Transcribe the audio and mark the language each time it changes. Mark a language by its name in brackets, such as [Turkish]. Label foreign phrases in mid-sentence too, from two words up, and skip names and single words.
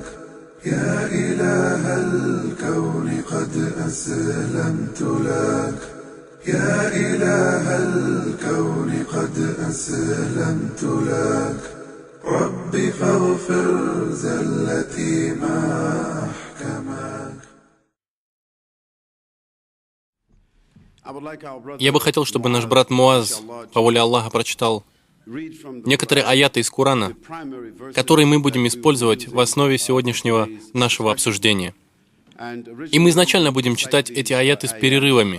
[Arabic] يا إله الكون قد أسلمت لك. يا إله الكون قد أسلمت لك. رب فاغفر زلتي ما أحكمك. [Russian] Я бы хотел, чтобы наш брат Муаз, по воле Аллаха, прочитал некоторые аяты из Корана, которые мы будем использовать в основе сегодняшнего нашего обсуждения. И мы изначально будем читать эти аяты с перерывами.